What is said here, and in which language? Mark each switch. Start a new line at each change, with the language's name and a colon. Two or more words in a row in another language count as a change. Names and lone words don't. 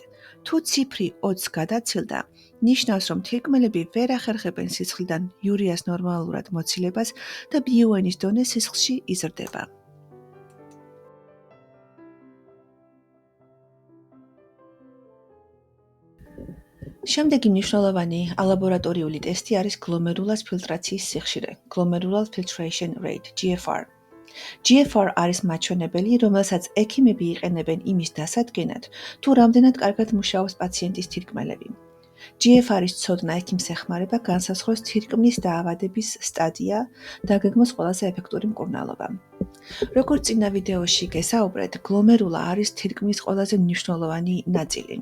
Georgian: თუ ციფრი 20 გადაცილდა, ნიშნავს, რომ თირკმელები ვერ ახერხებენ სისხლიდან იურიას ნორმალურად მოცილებას და BUN-ის დონე სისხლში იზრდება. შემდეგი მნიშვნელოვანი ალაბორატორიული ტესტი არის გლომერულას ფილტრაციის სიხშირე,
English: glomerular filtration rate, GFR.
Georgian: GFR არის მაჩვენებელი, რომელსაც ექიმები იყენებენ იმის დასადგენად, თუ რამდენად კარგად მუშაობს პაციენტის თირკმელები. GFR-ის ცოდნა ექიმს ეხმარება განსაზღვროს თირკმლის დაავადების სტადია და გეგმოს ყველაზე ეფექტური მკურნალობა. როგორც წინა ვიდეოში გესაუბრეთ, გლომერულა არის თირკმლის ყველაზე მნიშვნელოვანი ნაწილი.